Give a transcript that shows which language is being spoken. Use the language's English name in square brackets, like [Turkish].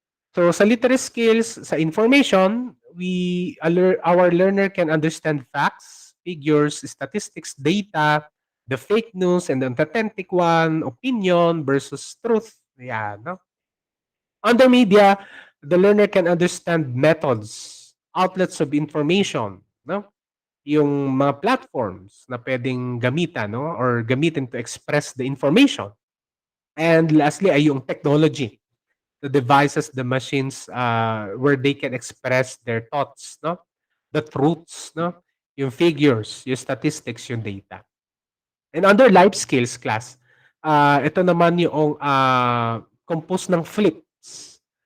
[English] So sa literacy skills, sa information, our learner can understand facts, figures, statistics, data, the fake news and the authentic one, opinion versus truth. [Filipino] Yan, no? [English] Under media, the learner can understand methods, outlets of information, no? [Filipino] Yung mga platforms na pwedeng gamitan, no? Or gamitin to express the information. [English] And lastly [Filipino] ay yung [English] technology, the devices, the machines where they can express their thoughts, no? The truths, no? Yung figures, yung statistics, yung data. And under life skills class, [Filipino] ito naman yung [English] composed ng flips.